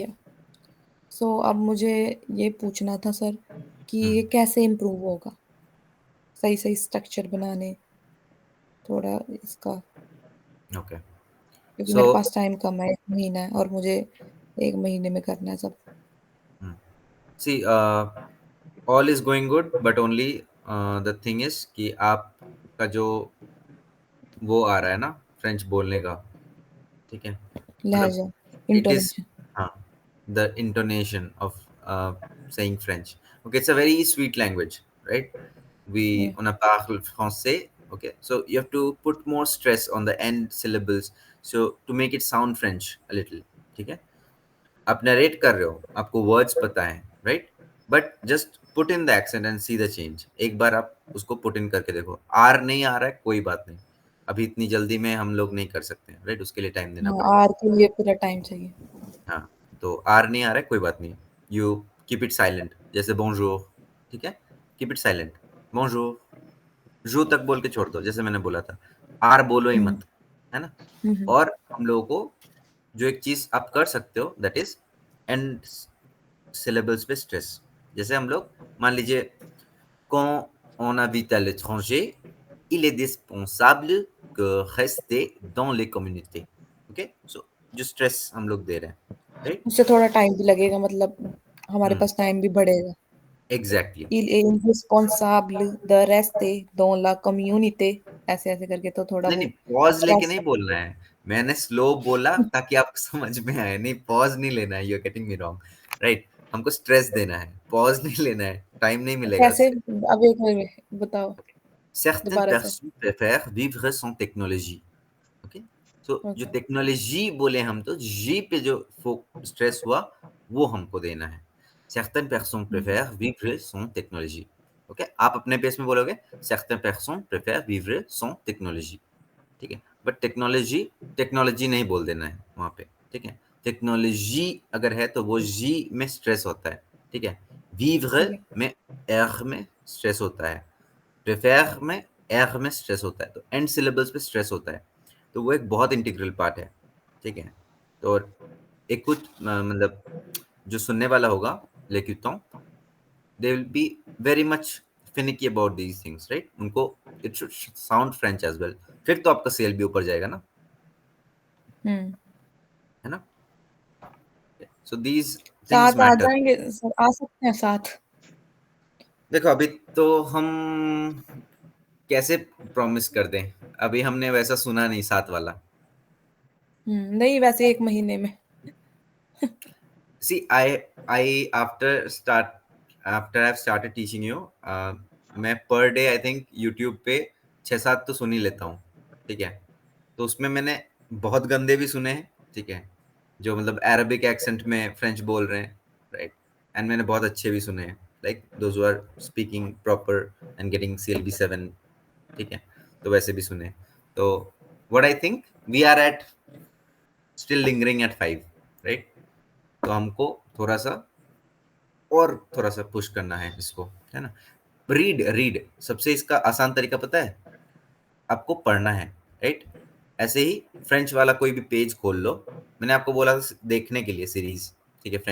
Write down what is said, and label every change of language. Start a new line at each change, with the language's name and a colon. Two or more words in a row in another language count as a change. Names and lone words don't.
Hindi: सो अब मुझे ये पूछना था सर कि ये हम्म। कैसे इम्प्रूव होगा, सही सही स्ट्रक्चर बनाने, थोड़ा इसका, ओके। क्योंकि सो मेरे पास टाइम कम है, 1 महीना है और मुझे 1 महीने में करना है सब।
English: See all is going good, but only the thing is
Hindi: कि आपका जो वो आ रहा है ना फ्रेंच बोलने का, ठीक है, मतलब लहजा,
English: It is,
Hindi: इंटोनेशन। हाँ,
English: The intonation of saying French. Okay, it's a very sweet language, right?
French: We on a parle français.
English: Okay, so you have to put more stress on the end syllables, so to make it sound French a little.
Hindi: ठीक है, आप नरेट कर रहे हो, आपको वर्ड्स पता है,
English: right, but just put in the accent and see the change.
Hindi: एक बार आप उसको
English: put in
Hindi: करके देखो, आर नहीं आ रहा है कोई बात नहीं, अभी इतनी जल्दी में हम लोग नहीं कर सकते, राइट, उसके लिए टाइम देना हाँ, पड़ेगा। आर के लिए पूरा टाइम चाहिए। हाँ, तो आर नहीं आ रहा है कोई बात नहीं,
English: you keep it silent,
Hindi: जैसे bonjour, ठीक है,
English: keep it silent,
Hindi: bonjour, जो तक बोल के छोड़ दो, जैसे मैंने बोला था, आर बोलो ही हम्म, मत, है ना। हम्म, और हम लोगों को जो एक चीज आप कर सकते हो
English: that is end syllables
Hindi: पे स्ट्रेस। जैसे हम लोग मान लीजिए,
French: quand on habite à l'étranger, il est dispensable que rester dans les communautés,
Hindi: ओके, सो जो स्ट्रेस हम लोग दे रहे हैं, राइट। उससे थोड़ा टाइम भी लगेगा, मतलब हमारे हम्म, पास टाइम भी बढ़ेगा। एग्जैक्टली।
French: Il est indispensable de rester dans la communauté,
Hindi: ऐसे ऐसे करके तो थोड़ा नहीं नहीं, वो पॉज लेके स्ट्रेस। नहीं बोलना है, मैंने स्लो बोला ताकि आपको समझ में आए, नहीं पॉज नहीं लेना है,
English: you are getting me wrong,
Hindi: राइट। हमको स्ट्रेस देना है, पॉज नहीं लेना है, टाइम नहीं मिलेगा कैसे, उससे। अब एक मिनट बताओ,
French: Certaines
Hindi: दोबारा से।
French: personnes préfèrent vivre sans technologie,
Hindi: ओके। सो जो ओके। टेक्नोलॉजी बोले हम, तो जी पे जो स्ट्रेस हुआ वो हमको देना है।
French: certaines personnes préfèrent vivre sans technologie,
Hindi: ओके, आप अपने पेस में बोलोगे
French: certaines personnes préfèrent vivre sans technologie,
Hindi: ठीक है, बट टेक्नोलॉजी टेक्नोलॉजी नहीं बोल देना है वहां पे, ठीक है। टेक्नोलॉजी अगर है तो वो जी में स्ट्रेस होता है, ठीक है।
French: vivre
Hindi: ठीक है। में r में स्ट्रेस होता है, प्रेफेर में एर में स्ट्रेस होता है, तो
English: end syllables
Hindi: पे स्ट्रेस होता है, तो वो एक बहुत
English: integral part
Hindi: है, ठीक है। तो एक कुछ मतलब जो सुनने वाला होगा लेकिन
English: they will be very much finicky about these things,
Hindi: राइट, उनको
English: it should sound French as well,
Hindi: फिर तो आपका सेल भी ऊपर जाएगा ना, हम्म। है ना।
English: so these things
Hindi: साथ आ मैटर। जाएंगे सर, आ सकते हैं साथ। देखो अभी तो हम कैसे प्रॉमिस कर दें, अभी हमने वैसा सुना नहीं साथ वाला। नहीं, वैसे 1 महीने में।
English: See, I after I've started teaching you,
Hindi: मैं
English: per day I think
Hindi: यूट्यूब पे 6-7 तो सुन ही लेता हूँ, ठीक है। तो उसमें मैंने बहुत गंदे भी सुने हैं, ठीक है, जो मतलब
English: Arabic accent
Hindi: में फ्रेंच बोल रहे हैं, राइट? एंड मैंने बहुत अच्छे भी सुने हैं,
English: like those who are speaking proper and getting
Hindi: CLB 7, ठीक है? तो वैसे भी सुने। तो
English: what I think, we are at still lingering at 5, right?
Hindi: तो हमको थोड़ा सा और थोड़ा सा पुश करना है इसको, है ना? रीड, रीड सबसे इसका आसान तरीका पता है? आपको पढ़ना है, राइट? ऐसे ही फ्रेंच वाला कोई भी पेज खोल लो। मैंने आपको बोला था देखने के लिए सीरीज, ठीक है?